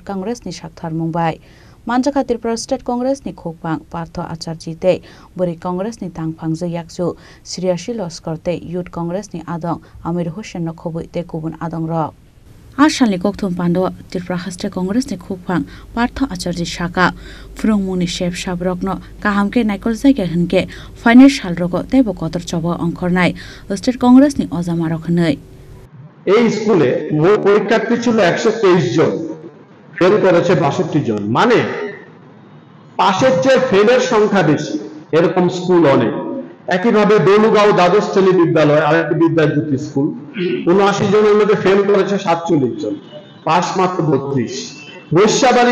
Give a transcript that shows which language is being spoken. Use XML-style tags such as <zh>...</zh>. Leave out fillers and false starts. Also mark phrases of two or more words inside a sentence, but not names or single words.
<trp>Congress ni sakthar mungbai manjaka Tripura State Congress ni khokpang Partho Acharji tei Buri Congress ni tangphangjo yakchu Sriyashi Loskor tei Youth Congress ni adong Amir Hussain no khobui tei kubun adong rok Ashalni kokthum pando Tripura State Congress ni khokpang Partho Acharji saka Phurungmungni chef sabrokno kahamke naikol jaiga hinke financial rogo teibo kotor chobo angkornai State Congress ni ojamarok hnei</trp> <bn>এই স্কুলে মোট পরীক্ষার্থী ছিল 123 জন ফেল করেছে 62 জন মানে পাশের চেয়ে ফেলের সংখ্যা বেশি এরকম স্কুল অনেক একইভাবে দলুগাঁও দ্বাদশ শ্রেণী বিদ্যালয় আরেকটি বিদ্যাজ্যোতি স্কুল 79 জনের মধ্যে ফেল করেছে 47 জন পাস মাত্র 32 বৈশ্যাবাড়ি</bn>